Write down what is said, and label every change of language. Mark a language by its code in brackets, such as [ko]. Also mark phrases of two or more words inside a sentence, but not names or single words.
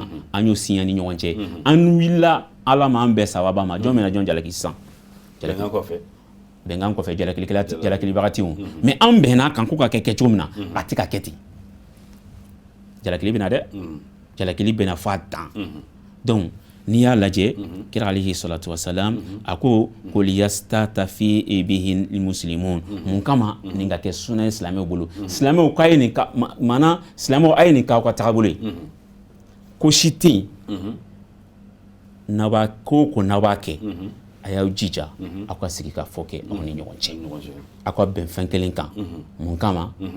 [bm] an y'o siɲɛ ni ɲɔgɔn cɛ an wulila ala ma an bɛɛ sababa ma jɔn bɛna jɔn jalaki sisan bɛnkan kɔfɛ jalakilibagatiw mais an bɛn'a kan ko ka kɛ cogo min na a tɛ ka kɛ ten jalakili bɛna dɛ jalakili bɛna fɔ a dan donc n'i y'a lajɛ kira [ar] عليه الصلاة والسلام [bm] a ko [ar] ليستن به المسلمون [bm] mun kama nin ka kɛ sunna ye silamɛw bolo silamɛw k'a ye nin maana silamɛw a ye nin k'aw ka tagabolo ye ko si tɛ yen n'aw b'a ko n'aw b'a kɛ a y'aw jija aw ka sigi ka fɔ kɛ aw ni ɲɔgɔn cɛ aw ka bɛn fɛn kelen kan mun kama